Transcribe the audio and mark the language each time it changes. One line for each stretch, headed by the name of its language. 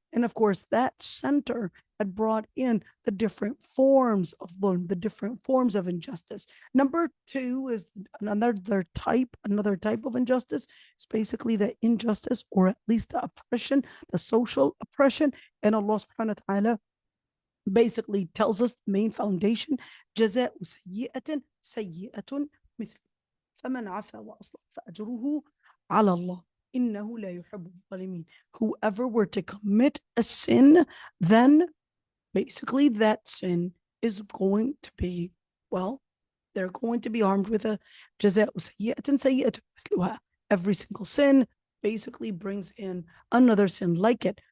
English: And of course, that center had brought in the different forms of dhulm, the different forms of injustice. Number two is another type of injustice. It's basically the injustice, or at least the oppression, the social oppression. And Allah subhanahu wa ta'ala basically tells us the main foundation,
Arabic: جزاء سيئة سيئة مثل فمن عفا وأصلح فأجره على الله إنه لا يحب الظالمين.
English: Whoever were to commit a sin, then basically that sin is going to be, well, they're going to be armed with a
Arabic: جزاء سيئة سيئة مثلها.
English: Every single sin basically brings in another sin like it.